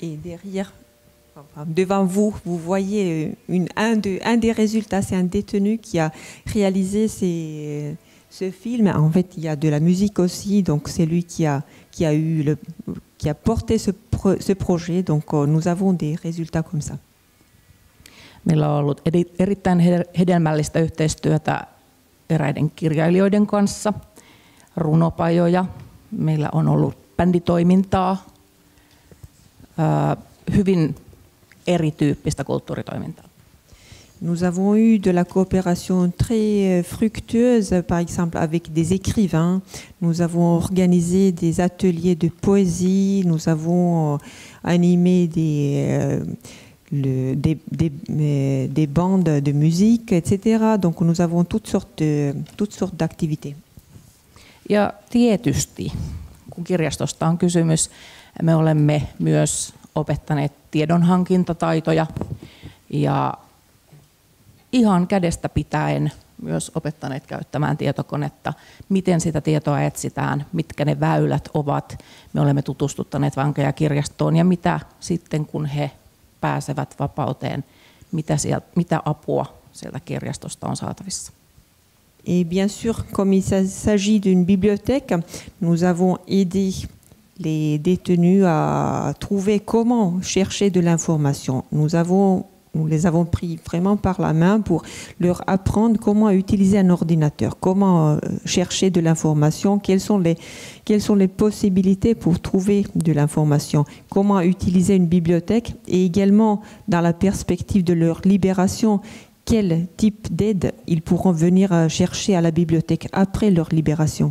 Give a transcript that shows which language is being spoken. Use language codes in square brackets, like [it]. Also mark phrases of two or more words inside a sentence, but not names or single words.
[fr] Et derrière, enfin, devant vous, vous voyez un des résultats, c'est un détenu qui a réalisé ce film. En fait, il y a de la musique aussi, donc c'est lui qui a porté ce projet. Donc nous avons des résultats comme ça. [fi] Meillä on ollut erittäin hedelmällistä yhteistyötä eräiden kirjailijoiden kanssa, runopajoja. Meillä on ollut bänditoimintaa, hyvin erityyppistä kulttuuritoimintaa. [fr] Nous avons eu de la coopération très fructueuse, par exemple avec des écrivains. Nous avons organisé des ateliers de poésie, nous avons animé des bandes de musique, etc. Donc nous avons toutes sortes d'activités. [fi] Ja tietysti, kun kirjastosta on kysymys, me olemme myös opettaneet tiedonhankintataitoja ja ihan kädestä pitäen myös opettaneet käyttämään tietokonetta, miten sitä tietoa etsitään, mitkä ne väylät ovat. Me olemme tutustuttaneet vankeja kirjastoon ja mitä sitten kun he pääsevät vapauteen, mitä apua sieltä kirjastosta on saatavissa. [fr] Et bien sûr, comme il s'agit d'une bibliothèque, nous avons aidé les détenus à trouver comment chercher de l'information. Nous les avons pris vraiment par la main pour leur apprendre comment utiliser un ordinateur, comment chercher de l'information, quelles sont les possibilités pour trouver de l'information, comment utiliser une bibliothèque et également dans la perspective de leur libération, quel type d'aide ils pourront venir chercher à la bibliothèque après leur libération.